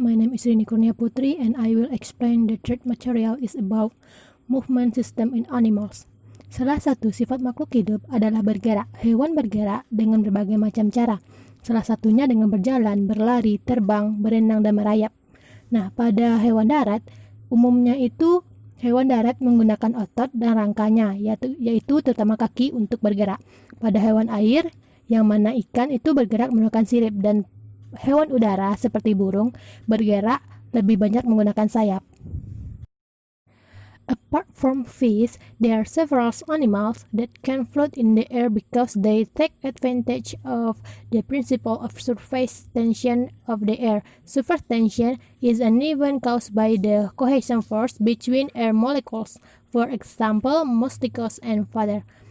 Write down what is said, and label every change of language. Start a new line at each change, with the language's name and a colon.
English: My name is Rini Kurnia Putri and I will explain the third material is about movement system in animals.
Indonesian: Salah satu sifat makhluk hidup adalah bergerak. Hewan bergerak dengan berbagai macam cara. Salah satunya dengan berjalan, berlari, terbang, berenang, dan merayap. Nah, pada hewan darat, umumnya itu hewan darat menggunakan otot dan rangkanya, yaitu terutama kaki untuk bergerak. Pada hewan air, yang mana ikan itu bergerak menggunakan sirip, dan hewan udara seperti burung bergerak lebih banyak menggunakan sayap.
English: Apart from fish, there are several animals that can float in the air because they take advantage of the principle of surface tension of the air. Surface tension is an event caused by the cohesion force between air molecules, for example, mosquitoes and water.